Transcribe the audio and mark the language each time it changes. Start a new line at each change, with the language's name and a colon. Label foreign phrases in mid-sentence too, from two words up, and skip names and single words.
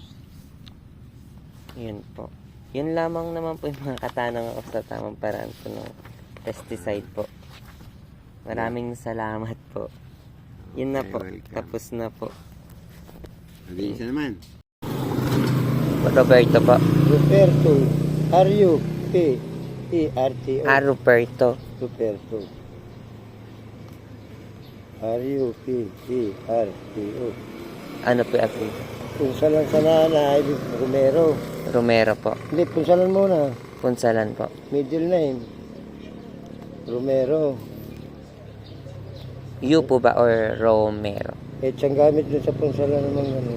Filipino: Yun po. Yun lamang naman po yung mga katanong ako sa tamang paraan po ng pesticide po. Maraming salamat po. Yun na Okay, po. welcome. Tapos na po. Mag-iisa naman. Roberto po. Roberto, R-U-P-E-R-T-O. Roberto. Roberto. R-U-P-E-R-T-O. Ano po yung apelido? Punsalan sa nanay, Romero. Romero po. Hindi, punsalan muna. Punsalan po. Middle name. Romero. U po ba or Romero? Eh, siyang gamit dun sa punsalan naman gano'n.